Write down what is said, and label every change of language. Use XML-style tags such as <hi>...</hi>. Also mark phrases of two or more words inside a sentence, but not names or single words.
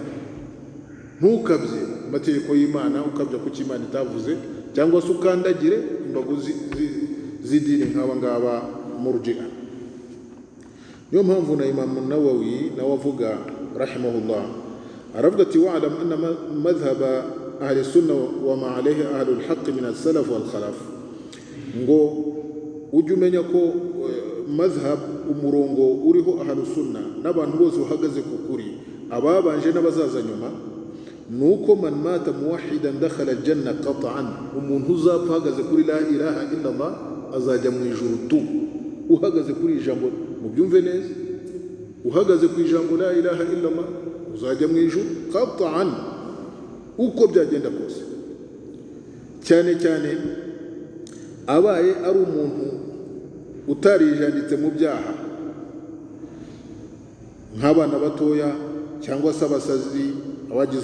<rw>Ntukabye amategeko y'Imana ukabya ku cy'Imana itavuze, cyangwa se ukandagire imbago z'idini nk'aba ngaba murji'a. Niyo mpamvu na Imam Nawawi nawe avuga rahimahullah, aravuga ati</rw> <ar>واعلم أن مذهب أهل السنة وما عليه أهل الحق من السلف والخلف,</ar> <rw>ngo ujye umenya ko madhhab, umurongo uriho</rw> <ar>أهل السنة</ar> <rw>n'abantu bose bahagaze ku kuri, ababanje n'abazaza nyuma, nuko</rw> <ar>من مات موحدا دخل الجنة قطعا,</ar> <rw>umuntu uzapfa ahagaze kuri</rw> <ar>لا إله إلا الله</ar> <rw>azajya mu ijuru tu. Uhagaze kuri ijambo, mubyumve neza, uhagaze ku ijambo</rw> <ar>لا إله إلا الله</ar> <rw>uzajya mu ijuru qat'an, uko byagenda kose. Cyane cyane abaye ari umuntu utarijanditse mu byaha, nk'abana batoya cyangwa se abasazi, abagize</rw>